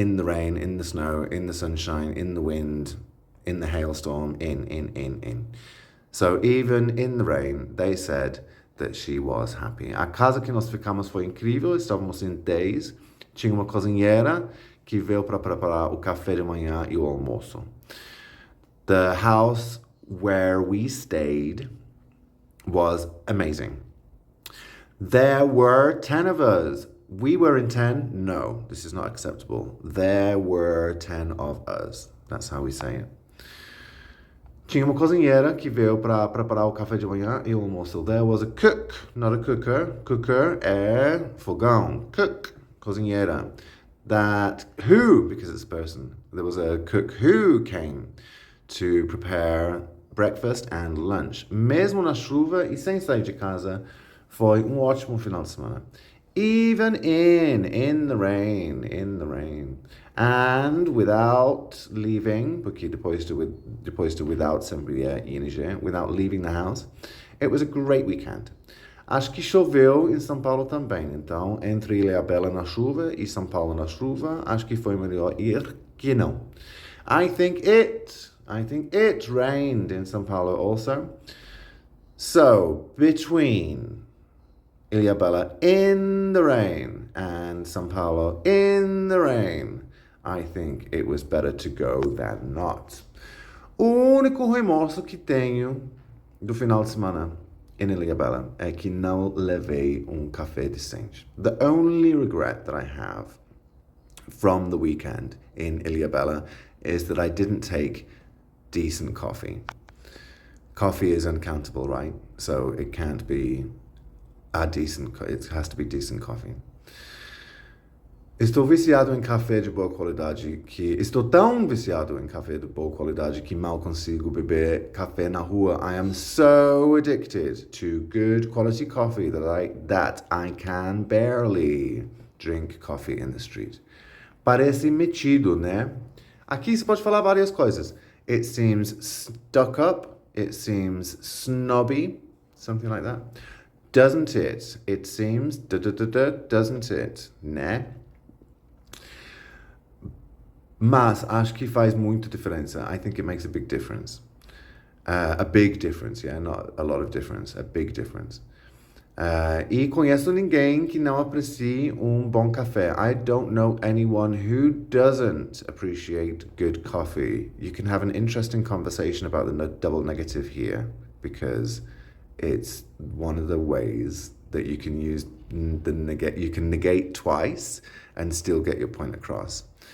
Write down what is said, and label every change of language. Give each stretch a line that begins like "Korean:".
English: In the rain, in the snow, in the sunshine, in the wind, in the hailstorm, in. So even in the rain, they said that she was happy.
Portuguese: A casa que nós ficamos foi incrível, estávamos em 10, tinha uma cozinheira que veio para preparar o café de manhã e o almoço.
English: The house where we stayed was amazing. There were 10 of us. We were in 10? No, this is not acceptable. There were 10 of us. That's how we say it.
Portuguese: Tinha uma cozinheira que veio para preparar o café de manhã e o almoço.
English: There was a cook, not a cooker. Cooker
Portuguese: é fogão.
English: Cook, cozinheira. Because it's a person, there was a cook who came to prepare breakfast and lunch.
Portuguese: Mesmo na chuva e sem sair de casa, foi ótimo final de semana.
English: Even in the rain. And without leaving,
Portuguese: porque depois de without sempre é ing,
English: without leaving the house, it was a great weekend.
Portuguese: Acho que choveu em São Paulo também, então entre Ilhabela na chuva e São Paulo na chuva, acho que foi melhor ir que não.
English: I think it rained in São Paulo also. So, between Ilhabela in the rain and São Paulo in the rain, I think it was better to go than not.
Portuguese: O único remorso que tenho do final de semana em Ilhabela é que não levei café decente.
English: The only regret that I have from the weekend in Ilhabela is that I didn't take decent coffee. Coffee is uncountable, right? So it can't be it has to be decent coffee.
Portuguese: Estou viciado em café de boa qualidade que... Estou tão viciado em café de boa qualidade que mal consigo beber café na rua.
English: I am so addicted to good quality coffee that I can barely drink coffee in the street.
Portuguese: Parece metido, né? Aqui você pode falar várias coisas.
English: It seems stuck up. It seems snobby. Something like that. Doesn't it? It seems, doesn't it? Né?
Portuguese: Mas acho que faz muita diferença.
English: I think it makes a big difference. A big difference, yeah, not a lot of difference, a big difference.
Portuguese: E conheço ninguém que não aprecie bom café.
English: I don't know anyone who doesn't appreciate good coffee. You can have an interesting conversation about the double negative here, because it's one of the ways that you can use you can negate twice and still get your point across.